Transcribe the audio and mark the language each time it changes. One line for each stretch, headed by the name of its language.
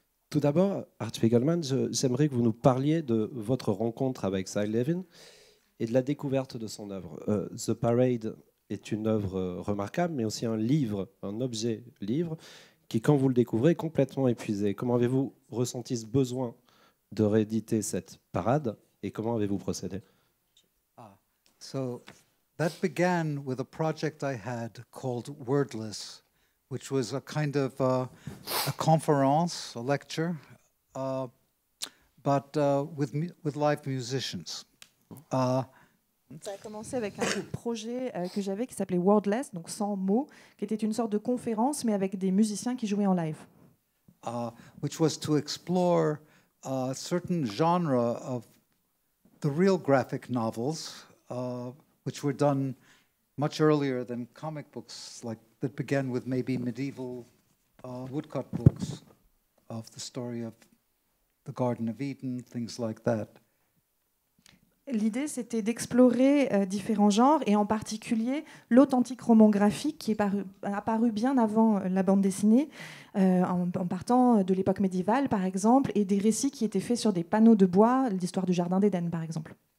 French: Tout d'abord, Art Spiegelman, j'aimerais que vous nous parliez de votre rencontre avec Cy Levin et de la découverte de son œuvre. The Parade est une œuvre remarquable, mais aussi un livre, un objet-livre, qui, quand vous le découvrez, est complètement épuisé. Comment avez-vous ressenti ce besoin de rééditer cette parade et comment avez-vous procédé?
English: So that began with a project I had called Wordless, which was a kind of a conference, a lecture, but with live musicians.
French: Ça a commencé avec un projet que j'avais qui s'appelait Wordless, donc sans mots, qui était une sorte de conférence, mais avec des musiciens qui jouaient en live.
English: Which was to explore a certain genre of the real graphic novels, which were done much earlier than comic books, like that began with maybe medieval woodcut books of the story of the Garden of Eden, things like that.
French: L'idée, c'était d'explorer différents genres, et en particulier l'authentique roman graphique qui est apparu bien avant la bande dessinée, en partant de l'époque médiévale, par exemple, et des récits qui étaient faits sur des panneaux de bois, l'histoire du Jardin d'Éden, par exemple.